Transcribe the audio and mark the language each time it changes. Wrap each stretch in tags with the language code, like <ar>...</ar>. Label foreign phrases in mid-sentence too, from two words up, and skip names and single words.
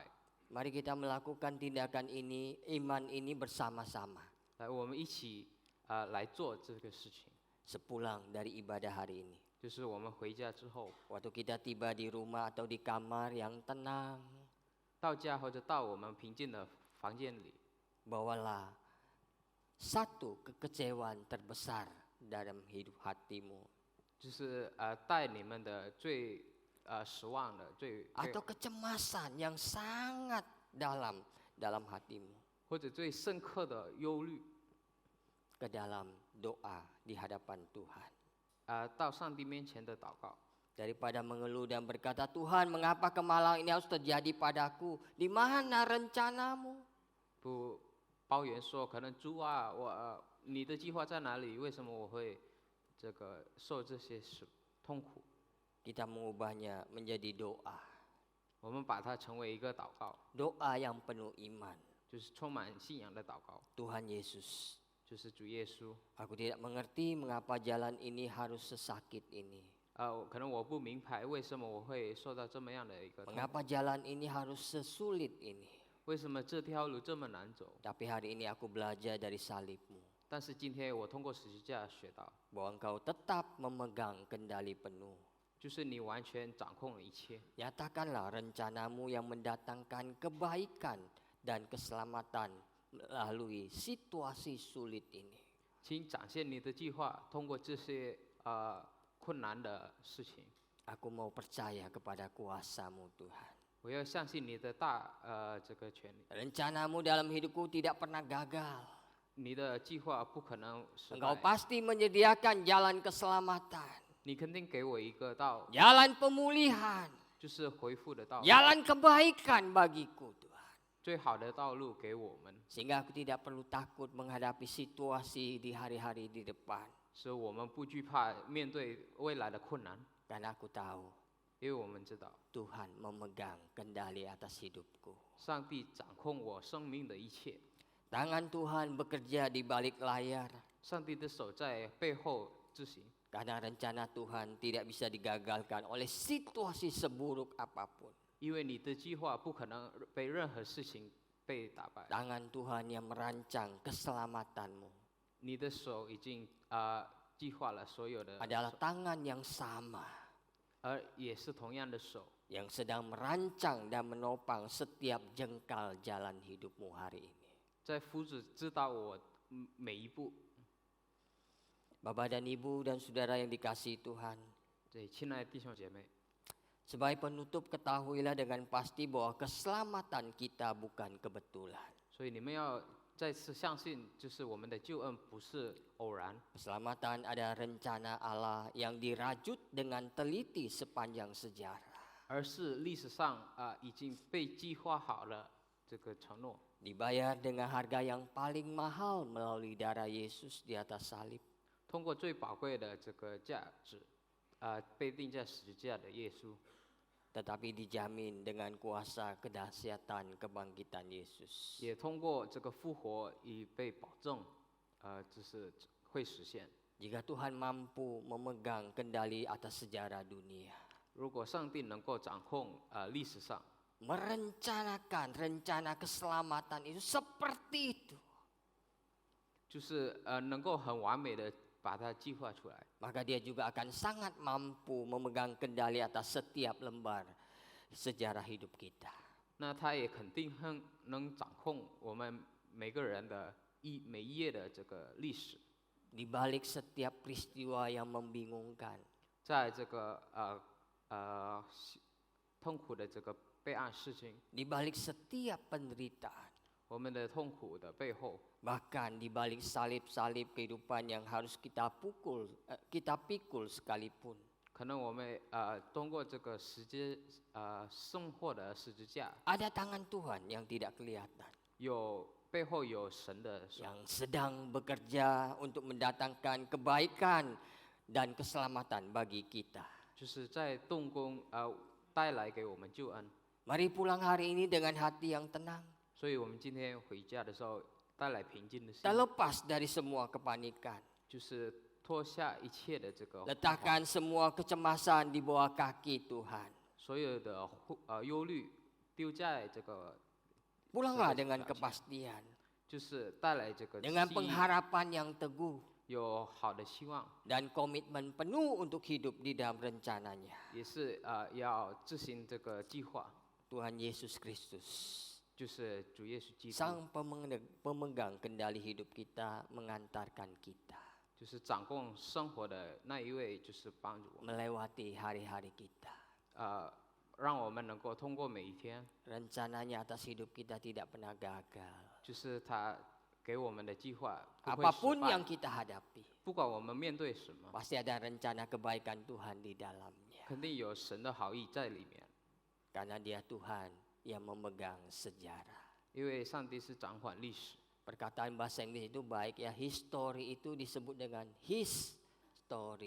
<id>Mari kita melakukan tindakan ini, iman ini bersama-sama.</id> <zh>来，我们一起来做这个事情，</zh> <id>Sepulang dari ibadah hari ini.</id> <zh>就是我们回家之后，</zh> <id>Waktu kita tiba di rumah atau di kamar yang tenang,</id> <zh>到家或者到我们平静的房间里，</zh> <id>bawalah satu kekecewaan terbesar dalam hidup hatimu.</id> <zh>就是带你们的最失望的、最</zh> <id>Atau kecemasan yang sangat dalam hatimu.</id> <zh>或者最深刻的忧虑，</zh> <id>Ke dalam doa di hadapan Tuhan.</id> <zh>到上帝面前的祷告，</zh> <id>Daripada mengeluh dan berkata, Tuhan mengapa kemalangan ini harus terjadi padaku? Di mana rencanamu?</id> <zh>不抱怨说，可能主啊，你的计划在哪里？为什么我会这个受这些痛苦？</zh> <id>Kita mengubahnya menjadi doa.</id> <zh>我们把它成为一个祷告，</zh> <id>Doa yang penuh iman.</id> <zh>就是充满信仰的祷告，</zh> <id>Tuhan Yesus,</id> <zh>就是主耶稣。</zh> <id>aku tidak mengerti mengapa jalan ini harus sesakit ini.</id> <zh>可能我不明白为什么我会受到这么样的一个痛苦，</zh> <id>Mengapa jalan ini harus sesulit ini.</id> <zh>为什么这条路这么难走？</zh> <id>Tapi hari ini aku belajar dari salibmu.</id> <zh>但是今天我通过十字架学到，</zh> <id>Bahwa engkau tetap memegang kendali penuh.</id> <zh>就是你完全掌控了一切。</zh> <id>Nyatakanlah rencanamu yang mendatangkan kebaikan dan keselamatan melalui situasi sulit ini.</id> <zh>请展现你的计划，通过这些困难的事情。</zh> <id>Aku mau percaya kepada kuasa-Mu Tuhan.</id> <zh>我要相信你的这个权利，</zh> <id>Rencanamu dalam hidupku tidak pernah gagal.</id> <zh>你的计划不可能失</zh> <id>Engkau</id> <zh>败。</zh> <id>pasti menyediakan jalan keselamatan,</id> <zh>你肯定给我一个道，</zh> <id>jalan pemulihan,</id> <zh>就是恢复的道，</zh> <id>jalan kebaikan bagiku Tuhan.</id> <zh>最好的道路给我们，</zh> <id>Sehingga aku tidak perlu takut menghadapi situasi di hari-hari di depan.</id> <zh>使我们不惧怕面对未来的困难，</zh> <id>Karena aku tahu</id> <zh>因为我们知道</zh> <id>Tuhan memegang kendali atas hidupku.</id> <zh>上帝掌控我生命的一切，</zh> <id>Tangan Tuhan bekerja di balik layar.</id> <zh>上帝的手在背后执行。</zh> <id>Karena rencana Tuhan tidak bisa digagalkan oleh situasi seburuk apapun.</id> <zh>因为你的计划不可能被任何事情被打败。</zh> <id>Tangan Tuhan yang merancang keselamatanmu</id> <zh>你的手已经计划了所有的，</zh> <id>adalah tangan yang sama</id> <zh>而也是同样的手，</zh> <id>yang sedang merancang dan menopang setiap jengkal jalan hidupmu hari ini.</id> <zh>在夫子知道我每一步。</zh> <id>Bapak dan Ibu dan saudara yang dikasihi Tuhan,</id> <zh>对，亲爱的弟兄姐妹，</zh> <id>sebagai penutup ketahuilah dengan pasti bahwa keselamatan kita bukan kebetulan.</id> <zh>所以你们要再次相信，就是我们的救恩不是偶然，</zh> <id>Keselamatan adalah rencana Allah yang dirajut dengan teliti sepanjang sejarah.</id> <zh>而是历史上已经被计划好了这个承诺，</zh> <id>Dibayar dengan harga yang paling mahal melalui darah Yesus di atas salib.</id> <zh>通过最宝贵的这个价值，被钉在十字架的耶稣，</zh> <id>Tetapi dijamin dengan kuasa kedahsyatan kebangkitan Yesus.</id> <zh>也通过这个复活已被保证，就是会实现。</zh> <id>Jika Tuhan mampu memegang kendali atas sejarah dunia,</id> <zh>如果上帝能够掌控历史上，</zh> <id>merencanakan rencana keselamatan itu seperti itu,</id> <zh>就是能够很完美的把它计划出来，</zh> <id>maka Dia juga akan sangat mampu memegang kendali atas setiap lembar sejarah hidup kita.</id> <zh>那他也肯定能掌控我们每个人的每一页的这个历史。</zh> <id>Di balik setiap peristiwa yang membingungkan,</id> <zh>在这个痛苦的这个备案事情，</zh> <id>di balik setiap penderitaan,</id> <zh>我们的痛苦的背后，</zh> <id>bahkan di balik salib-salib kehidupan yang harus kita pikul sekalipun,</id> <zh>可能我们通过这个生活的十字架，</zh> <id>ada tangan Tuhan yang tidak kelihatan,</id> <zh>背后有神的手，</zh> <id>yang sedang bekerja untuk mendatangkan kebaikan dan keselamatan bagi kita.</id> <zh>就是在动工带来给我们救恩。</zh> <id>Mari pulang hari ini dengan hati yang tenang,</id> <zh>所以我们今天回家的时候带来平静的心，</zh> <id>terlepas dari semua kepanikan.</id> <zh>就是脱下一切的这个</zh> <id>Letakkan semua kecemasan di bawah kaki Tuhan.</id> <zh>所有的忧虑丢在这个，</zh> <id>Pulanglah dengan kepastian,</id> <zh>就是带来这个</zh> <id>dengan</id> <zh>希</zh> <id>pengharapan yang teguh</id> <zh>有好的希望，</zh> <id>dan komitmen penuh untuk hidup di dalam rencananya.</id> <zh>也是要执行这个计划，</zh> <id>Tuhan Yesus Kristus,</id> <zh>就是主耶稣基督，</zh> <id>Sang pemegang kendali hidup kita, mengantarkan kita</id> <zh>就是掌控生活的那一位，就是帮助我们，</zh> <id>melewati hari-hari kita.</id> <zh>让我们能够通过每一天，</zh> <id>Rencananya atas hidup kita tidak pernah gagal.</id> <zh>就是他给我们的计划不会失</zh> <id>Apapun</id> <zh>败</zh> <id>yang kita hadapi,</id> <zh>不管我们面对什么，</zh> <id>pasti ada rencana kebaikan Tuhan di dalamnya.</id> <zh>肯定有神的好意在里面，</zh> <id>Karena Dia Tuhan yang memegang sejarah.</id> <zh>因为上帝是掌管历史。</zh> <id>Perkataan bahasa Inggris itu baik ya, history itu disebut dengan</id> <en>his story.</en>